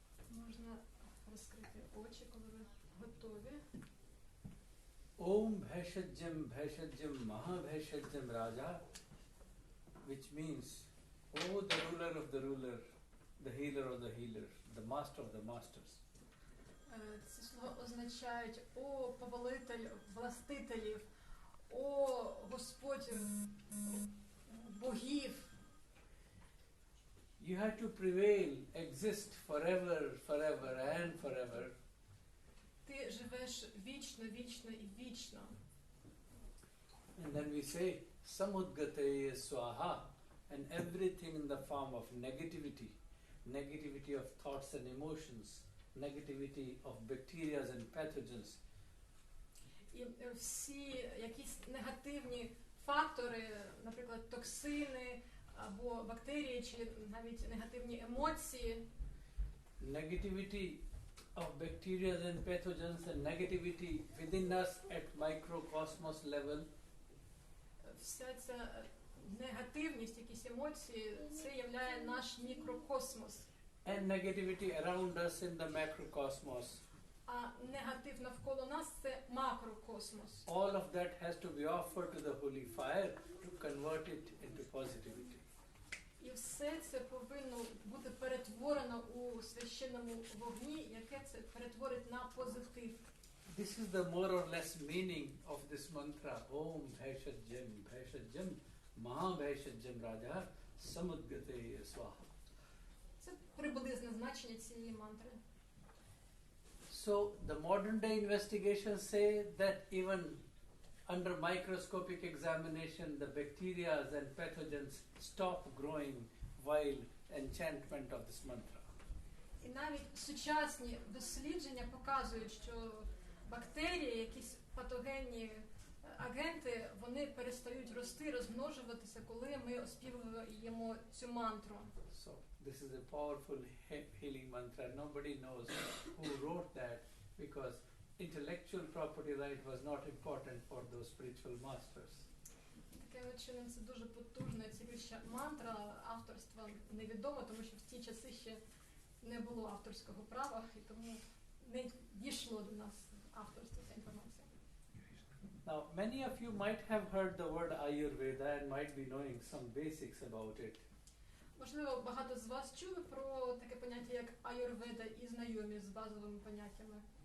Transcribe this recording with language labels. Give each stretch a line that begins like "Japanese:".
Ukrainian: Можна розкрити очі, коли ви готові.
Sanskrit: Om Bheshajam Bheshajam Mahabheshajam Raja,
English: which means, oh the ruler of the ruler, the healer of the healer, the master of the masters.
Ukrainian: Ці слова означають «О повелитель властителів», «О Господь богів».
English: You have to prevail, exist forever, forever and forever.
Ukrainian: Ти живеш вічно, вічно і вічно.
English: And then we say,
Sanskrit: Samudgate Swaha,
English: and everything in the form of negativity, negativity of thoughts and emotions, negativity of bacteria and pathogens.
Ukrainian: І всі якісь негативні фактори, наприклад, токсини або бактерії чи навіть негативні емоції.
English: Negativity of bacteria and pathogens and negativity within us at microcosmos level.
Ukrainian: Вся ця негативність, якісь емоції, це являє наш мікрокосмос.
English: And negativity around us in the macrocosmos.
Ukrainian: А негатив навколо нас – це макрокосмос.
English: All of that has to be offered to the holy fire to convert it into positivity.
Ukrainian: І все це повинно бути перетворено у священному вогні, яке це перетворить на позитив.
English: This is the more or less meaning of this mantra.
Sanskrit: Om Bhaishajam, Maha Bhaishajam Raja, Samudgate Swaha.
Ukrainian: Це приблизне значення цієї мантри.
English: So the modern day investigations say that even under microscopic examination, the bacteria and pathogens stop growing while enchantment of this mantra.
Ukrainian: І навіть сучасні дослідження показують, що бактерії, якісь патогенні агенти, вони перестають рости, розмножуватися, коли ми оспівуємо цю мантру.
English: So this is a powerful healing mantra. Nobody knows who wrote that because intellectual property right was not important for those spiritual masters.
Ukrainian: Таким чином, це дуже потужна цілюща мантра. Авторство невідомо, тому що в ті часи ще не було авторського права, і тому не дійшло до нас авторство ця інформація.
English: Now, many of you might have heard the word Ayurveda and might be knowing some basics about it.
Ukrainian: Можливо, багато з вас чули про таке поняття, як аюрведа, і знайомі з базовими поняттями.